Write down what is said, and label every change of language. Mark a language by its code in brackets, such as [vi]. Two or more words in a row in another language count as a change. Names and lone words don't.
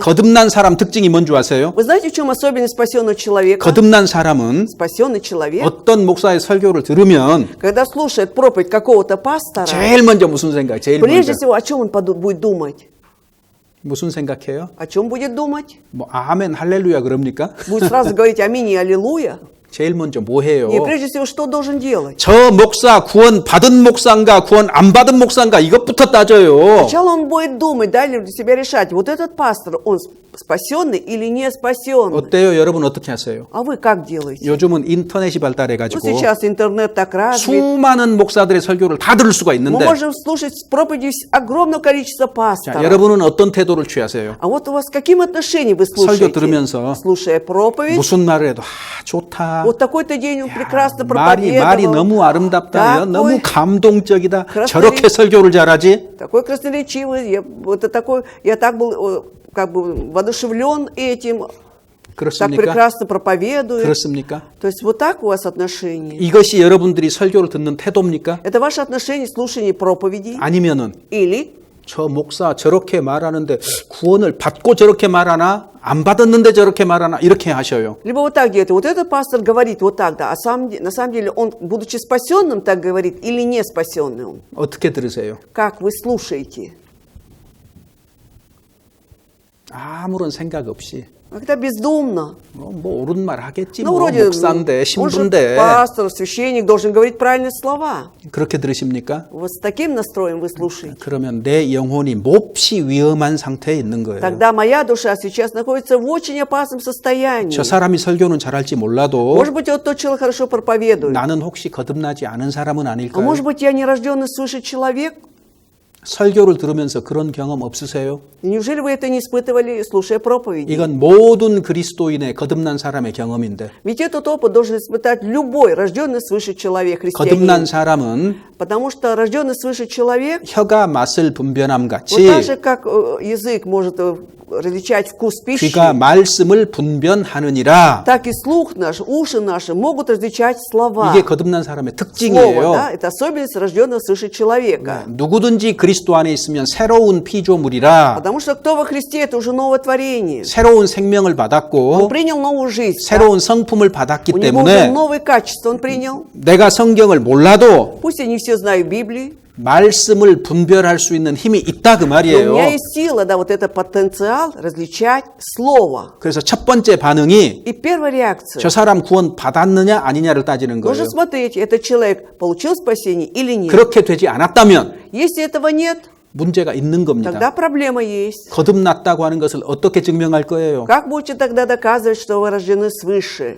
[ko] 거듭난 사람 특징이 뭔지 아세요? [ru] Вы знаете, в чем особенность спасенного человека? [ko] 거듭난 사람은 [ru] Спасенный человек, [ko] 어떤 목사의 설교를 들으면 [ru] когда слушает проповедь какого-то пастора, [ko] 제일 먼저 무슨 생각? 제일 [ru] прежде [ko] 먼저 [ru] всего, о чем он будет думать? [ko] 무슨 생각해요? [ru] О чем будет думать? [ko] 뭐 아멘 할렐루야 그럽니까? [ru] Будет сразу говорить аминь и аллилуйя? [ko] 제일 먼저 뭐 해요? [ru] И прежде всего, что должен делать? [ko] 저 목사 구원 받은 목사인가 구원 안 받은 목사인가 이것부터 따져요. [ru] Сначала он будет думать, да, для себя решать, вот этот пастор, он спасенный или не спасенный? [ko] 어때요? 여러분 어떻게 하세요? [ru] А вы как делаете? [ko] 요즘은 인터넷이 발달해 [ru] Ну, [ko] 가지고 [ru] сейчас интернет так развит. [ko] 수많은 목사들의 설교를 다 들을 수가 [ru] Мы [ko] 있는데 [ru] можем слушать проповеди огромного количества [ko] 자, [ru] пасторов. [ko] 여러분은 어떤 태도를 취하세요? [ru] А вот у вас каким отношением вы слушаете? [ko] 설교 들으면서 [ru] Слушая проповедь, [ko] 무슨 말을 해도 좋다. [ru] вот такой-то день он прекрасно [ko] 말이 [ru] проповедовал. [ko] 너무 아름답다. [ru] Такой [ko] 너무 감동적이다. [ru] красноречивый. [ko] 저렇게 설교를 잘하지? [ru] Такой красноречивый, я так был как бы воодушевлен этим, так [ko] 그렇습니까? [ru] прекрасно проповедует. [ko] 그렇습니까? [ru] То есть вот так у вас отношения. [ko] 이것이 여러분들이 설교를 듣는 태도입니까? [ru] Это ваше отношение к слушанию проповедей? [ko] 아니면은 [ru] Или [ko] 저 목사 저렇게 말하는데 구원을 받고 저렇게 말하나? 안 받았는데 저렇게 말하나? 이렇게 하셔요. [ru] либо вот так делает. Вот этот пастор говорит вот так, да, а на самом деле он, будучи спасенным, так говорит или не спасенным? [ko] 어떻게 들으세요? [ru] Как вы слушаете? [ko] 아무런 생각 없이 [ru] Когда бездумно. [ko] 뭐 옳은 말 하겠지. [ru] Ну, [ko] 뭐 [ru] вроде, [ko] 목사인데 [ru] он же [ko] 신부인데 [ru] пастор, священник, должен говорить правильные слова. [ko] 그렇게 들으십니까? [ru] Вот с таким настроем вы слушаете. [ko] 그러면 내 영혼이 몹시 위험한 상태에 있는 거예요. [ru] Тогда моя душа сейчас находится в очень опасном состоянии. [ko] 저 사람이 설교는 잘할지 몰라도 [ru] Может быть, вот тот человек хорошо проповедует. [ko] 나는 혹시 거듭나지 않은 사람은 [ru] А [ko] 아닐까요? [ru] может быть, я нерожденный свыше человек? [ko] 설교를 들으면서 그런 경험 없으세요? [ru] Неужели вы это не испытывали, слушая проповеди? [ko] 이건 모든 그리스도인의 거듭난 사람의 경험인데 [ru] Ведь этот опыт должен испытать любой рожденный свыше человек, [ko] 거듭난 [ru] христианин. [ko] 사람은 [ru] Потому что рожденный свыше человек, [ko] 혀가 맛을 분별함 [ru] вот [ko] 같이 [ru] так же, как язык может различать вкус пищи, [ko] 귀가 말씀을 분별하느니라. [ru] так и слух наш, уши наши могут различать слова. [ko] 이게 거듭난 사람의 [ru] Слово, [ko] 특징이에요. [ru] да, это особенность рожденного свыше человека. [ko] 누구든지 그리스도 안에 있으면 새로운 피조물이라 [ru] Потому что кто во Христе, это уже новое творение. [ko] 새로운 생명을 [ru] Он [ko] 받았고 [ru] принял новую жизнь. [ko] 새로운 성품을 받았기 [ru] У него уже [ko] 때문에 [ru] новые качества он принял. [ko] 내가 성경을 몰라도 [ru] Пусть я не все знаю Библии, [ko] 말씀을 분별할 수 있는 힘이 있다 그 [ru] но у [ko] 말이에요. [ru] меня есть сила, да, вот это потенциал различать слово. [ko] 그래서 첫 번째 반응이 [ru] И первая реакция. [ko] 저 사람 구원 받았느냐 아니냐를 따지는 거예요. [ru] Нужно смотреть, этот человек получил спасение или нет. [ko] 그렇게 되지 않았다면 [ru] Если этого нет, [ko] 문제가 있는 겁니다. [ru] тогда проблема есть. [ko] 거듭났다고 하는 것을 어떻게 증명할 거예요? [ru] Как будете тогда доказывать, что вы рождены свыше?